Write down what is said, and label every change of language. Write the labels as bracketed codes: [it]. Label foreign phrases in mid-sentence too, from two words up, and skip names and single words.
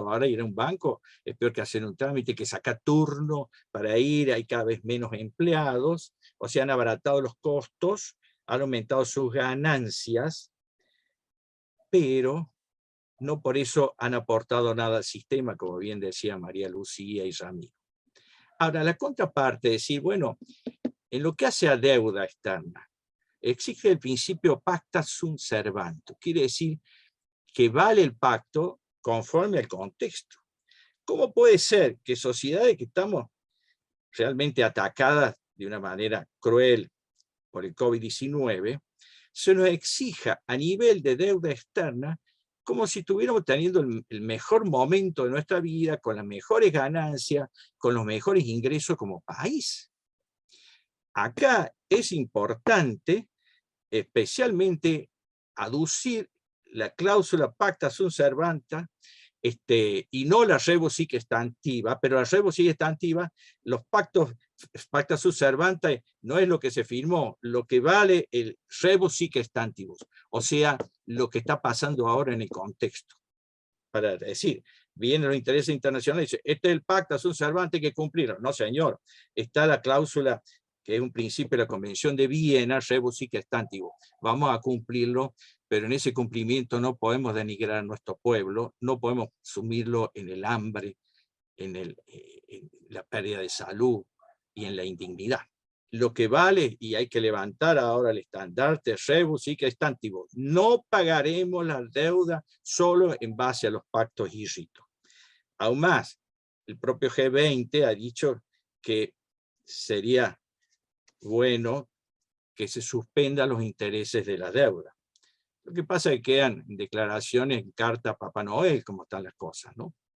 [es] Ahora ir a un banco es peor que hacer un trámite, que sacar turno para ir, hay cada vez menos empleados, o sea, han abaratado los costos, han aumentado sus ganancias, pero no por eso han aportado nada al sistema, como bien decía María Lucía y Ramiro. Ahora, la contraparte es decir, bueno, en lo que hace a deuda externa, exige el principio [la] pacta sunt servanda, [es] quiere decir que vale el pacto conforme al contexto. ¿Cómo puede ser que sociedades que estamos realmente atacadas de una manera cruel por el COVID-19, se nos exija a nivel de deuda externa como si estuviéramos teniendo el mejor momento de nuestra vida, con las mejores ganancias, con los mejores ingresos como país? Acá es importante especialmente aducir la cláusula [la] pacta sunt servanda, [es] y no la [la] rebus sic extantiva, [es] pero la [la] rebus sic extantiva, [es] los pactos, [la] pacta sunt servanda [es] no es lo que se firmó, lo que vale el [la] rebus sic extantibus, [es] o sea, lo que está pasando ahora en el contexto. Para decir, vienen los intereses internacionales y dice, este es el [la] pacta sunt servanda, [es] hay que cumplirlo. No, señor, está la cláusula que es un principio de la Convención de Viena, [la] rebus sic extantibus. [es] Vamos a cumplirlo, pero en ese cumplimiento no podemos denigrar a nuestro pueblo, no podemos sumirlo en el hambre, en la pérdida de salud y en la indignidad. Lo que vale, y hay que levantar ahora el estandarte, [la] rebus sic extantibus, [es] no pagaremos la deuda solo en base a los pactos y ritos. Aún más, el propio G20 ha dicho que sería bueno que se suspendan los intereses de la deuda. Lo que pasa es que quedan declaraciones en carta a Papá Noel, como están las cosas, ¿no?